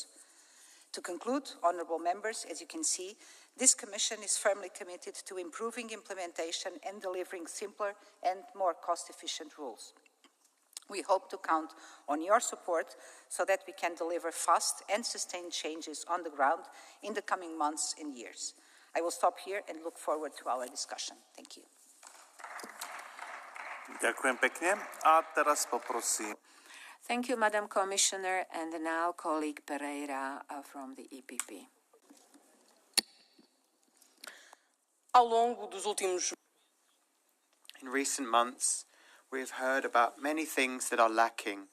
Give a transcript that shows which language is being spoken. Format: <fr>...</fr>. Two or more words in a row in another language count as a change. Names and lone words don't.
<en>To conclude, honourable members, as you can see, this Commission is firmly committed to improving implementation and delivering simpler and more cost-efficient rules. We hope to count on your support so that we can deliver fast and sustained changes on the ground in the coming months and years. I will stop here and look forward to our discussion. Thank you.</en> <sk>Ďakujem pekne. A teraz poprosím.</sk> <en>Thank you, Madam Commissioner, and now colleague Pereira from the EPP. In recent months, we have heard about many things that are lacking.</en>